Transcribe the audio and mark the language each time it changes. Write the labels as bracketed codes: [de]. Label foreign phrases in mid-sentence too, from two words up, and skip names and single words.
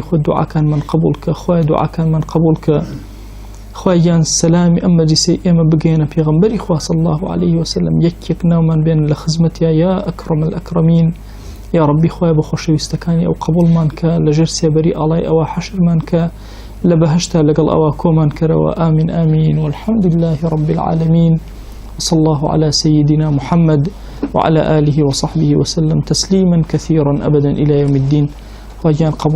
[ckb] خۆ دوعاکانمان قبول کە خوای دوعاکانمان قبول کە خوای گیان سەلامی ئەم مەجلیسەی ئێمە بگەێنە پێغەمبەری خوا صلی [ar] الله عليه وسلم [ckb] یەکێک ناومان بێن لە خزمەتیا [ar] یا ئەکرەم الئەکرەمین یا ربی [ckb] خوای بە خۆشەویستەکانی ئەو قبولمان کە لەژێر سێبەری ئاڵای ئەوە حەشرمان کە لە بەهەشتا لەگەڵ ئەوە کۆمان کەرەوە [ar] آمین آمین والحمد لله رب العالمين وصلى الله على سيدنا محمد وعلى آله وصحبه وسلم تسليما كثيرا أبدا إلى يوم الدين [ckb] وجان قبول